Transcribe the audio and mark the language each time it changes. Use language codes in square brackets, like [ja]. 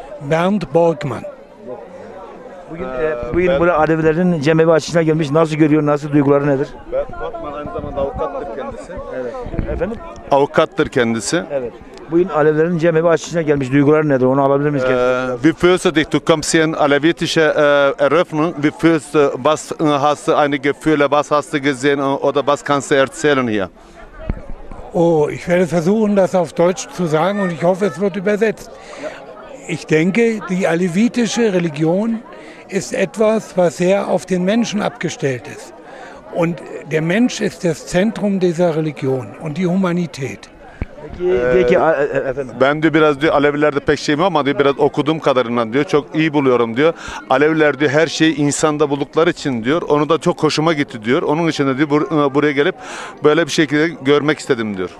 [tr] Bernd Borgmann. Bugün burada Alevilerin cemevi açılışına gelmiş. Nasıl görüyor, nasıl duyguları nedir? Bernd Borgmann aynı zamanda avukattır kendisi. Evet. Efendim? Avukattır kendisi. Evet. Bugün Alevilerin cemevi açılışına gelmiş. Duyguları nedir? Onu alabilir miyiz? [de] Wie fühlst du dich? Du kommst hier in alevitische Eröffnung. Wie fühlst du? Was hast du eine Gefühle? Was hast du gesehen oder was kannst du erzählen hier? Oh, ich werde versuchen, das auf Deutsch zu sagen und ich hoffe, es wird übersetzt. Ich denke, die alevitische Religion ist etwas, was sehr auf den Menschen abgestellt ist. Und der Mensch ist das Zentrum dieser Religion und die Humanität. [tr] Peki, efendim. Ben diyor biraz diyor Alevilerde pek şeyim ama diyor biraz okuduğum kadarıyla diyor çok iyi buluyorum diyor. Aleviler diyor her şeyi insanda buldukları için diyor. Onu da çok hoşuma gitti diyor. Onun için de diyor buraya gelip böyle bir şekilde görmek istedim diyor.